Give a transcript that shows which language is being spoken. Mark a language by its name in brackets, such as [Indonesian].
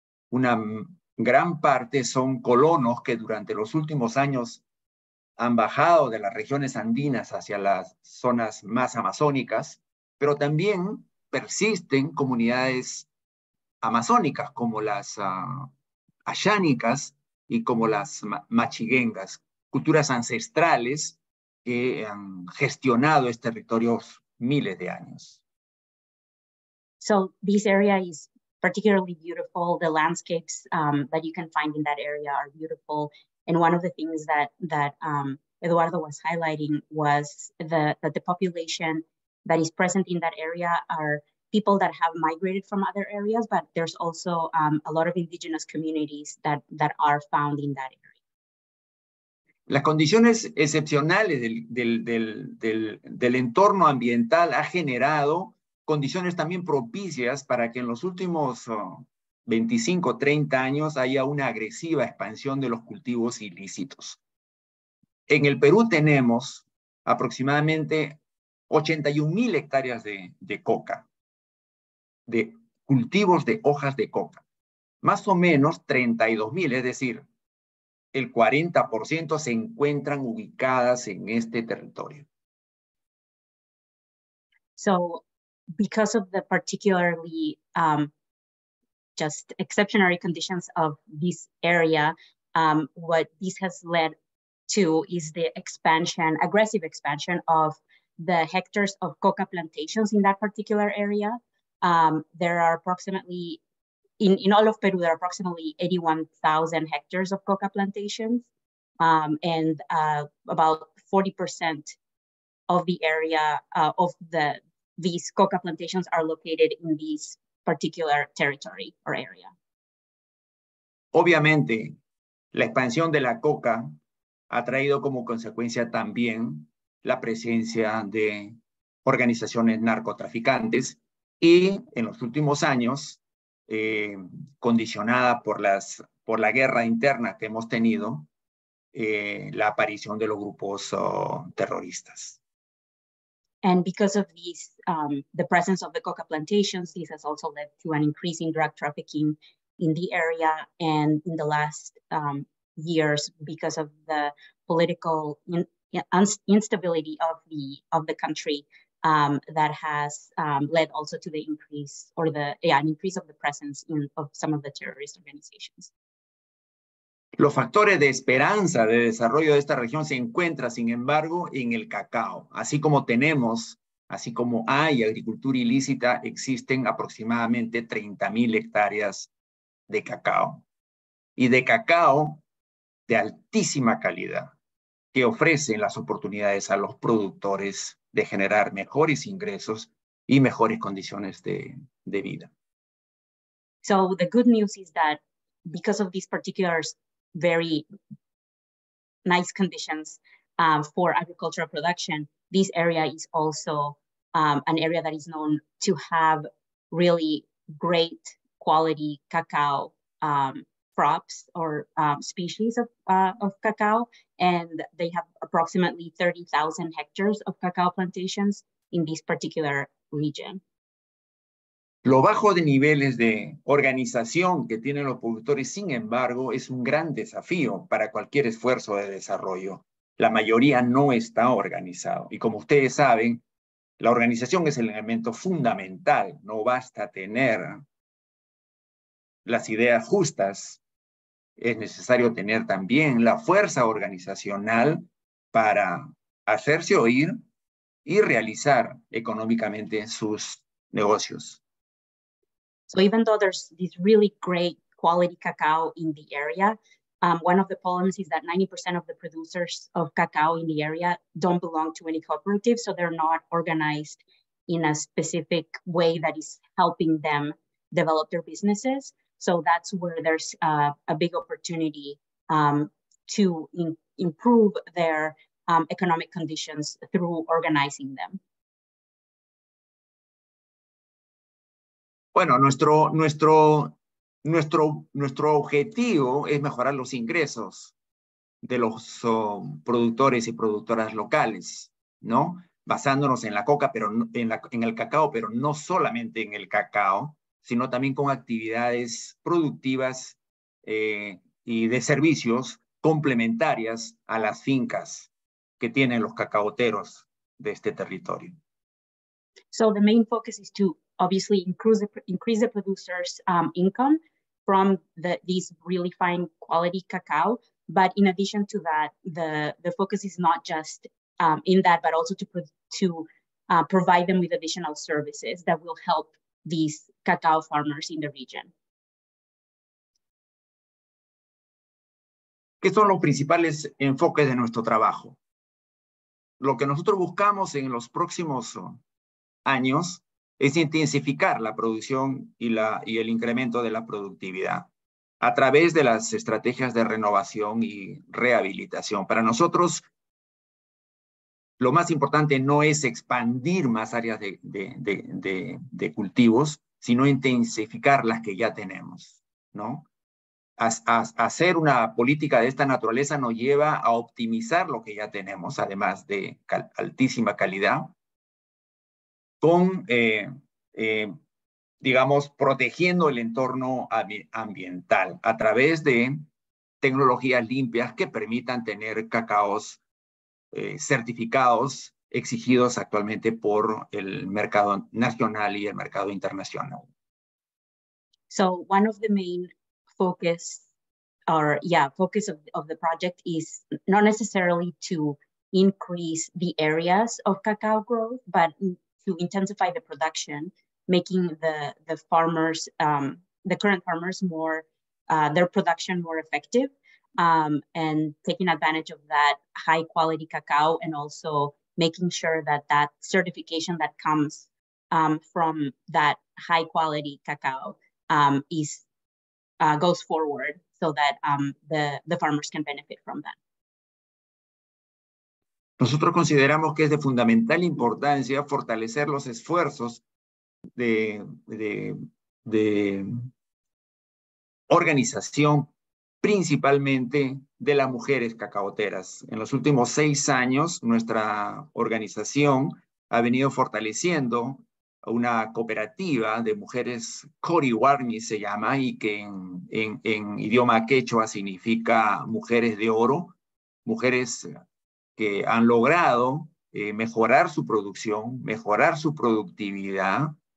[Spanish] Una gran parte son colonos que durante los últimos años han bajado de las regiones andinas hacia las zonas más amazónicas, pero también persisten comunidades amazónicas como las ayánicas y como las machiguengas, culturas ancestrales que han gestionado estos territorios miles de años. [English] So this area is particularly beautiful. The landscapes that you can find in that area are beautiful. And one of the things that Eduardo was highlighting was that the population that is present in that area are people that have migrated from other areas, but there's also a lot of indigenous communities that are found in that area. [Spanish] Las condiciones excepcionales del entorno ambiental ha generado condiciones también propicias para que en los últimos 25, 30 años haya una agresiva expansión de los cultivos ilícitos. En el Perú tenemos aproximadamente 81,000 hectáreas de coca, de cultivos de hojas de coca. Más o menos 32,000, es decir, el 40% se encuentran ubicadas en este territorio. [English] So, because of the particularly just exceptional conditions of this area, what this has led to is the aggressive expansion of the hectares of coca plantations in that particular area. There are approximately, in all of Peru, there are approximately 81,000 hectares of coca plantations, and about 40% of the area of these coca plantations are located in this particular territory or area. [Spanish] Obviamente, la expansión de la coca ha traído como consecuencia también la presencia de organizaciones narcotraficantes y en los últimos años, condicionada por la guerra interna que hemos tenido, la aparición de los grupos terroristas. [English] And because of these, the presence of the coca plantations, this has also led to an increase in drug trafficking in the area. And in the last years, because of the political instability of the country, that has led also to the increase, or an increase of the presence of some of the terrorist organizations. [Spanish] Los factores de esperanza de desarrollo de esta región se encuentran, sin embargo, en el cacao. Así como hay agricultura ilícita, existen aproximadamente 30,000 hectáreas de cacao. Y de cacao de altísima calidad, que ofrecen las oportunidades a los productores de generar mejores ingresos y mejores condiciones de vida. [English] So the good news is that because of these particular very nice conditions for agricultural production, this area is also an area that is known to have really great quality cacao crops or species of cacao, and they have approximately 30,000 hectares of cacao plantations in this particular region. [Spanish] Lo bajo de niveles de organización que tienen los productores, sin embargo, es un gran desafío para cualquier esfuerzo de desarrollo. La mayoría no está organizado. Y como ustedes saben, la organización es el elemento fundamental. No basta tener las ideas justas. Es necesario tener también la fuerza organizacional para hacerse oír y realizar económicamente sus negocios. [English] So even though there's this really great quality cacao in the area, one of the problems is that 90% of the producers of cacao in the area don't belong to any cooperative, so they're not organized in a specific way that is helping them develop their businesses. So that's where there's a big opportunity to improve their economic conditions through organizing them. [Spanish] Bueno, nuestro objetivo es mejorar los ingresos de los productores y productoras locales, ¿no? Basándonos en la coca, pero en el cacao, pero no solamente en el cacao, sino también con actividades productivas y de servicios complementarias a las fincas que tienen los cacaoteros de este territorio. [English] So the main focus is to obviously increase the producers' income from these really fine quality cacao. But in addition to that, the focus is not just in that, but also to provide them with additional services that will help these cacao farmers in the region. [Spanish] ¿Qué son los principales enfoques de nuestro trabajo? Lo que nosotros buscamos en los próximos años es intensificar la producción y el incremento de la productividad a través de las estrategias de renovación y rehabilitación. Para nosotros, lo más importante no es expandir más áreas de cultivos, sino intensificar las que ya tenemos, ¿no? Hacer una política de esta naturaleza nos lleva a optimizar lo que ya tenemos, además de altísima calidad, con, digamos, protegiendo el entorno ambiental a través de tecnologías limpias que permitan tener cacaos certificados exigidos actualmente por el mercado nacional y el mercado internacional. [English] So one of the main focus of the project is not necessarily to increase the areas of cacao growth, but to intensify the production, making the farmers, the current farmers more, their production more effective, and taking advantage of that high quality cacao, and also making sure that that certification that comes from that high quality cacao goes forward so that the farmers can benefit from that. [Spanish] Nosotros consideramos que es de fundamental importancia fortalecer los esfuerzos de organización, principalmente de las mujeres cacaoteras. En los últimos 6 años, nuestra organización ha venido fortaleciendo una cooperativa de mujeres, Coriwarmi se llama, y que en idioma quechua significa mujeres de oro, mujeres que han logrado mejorar su producción, mejorar su productividad,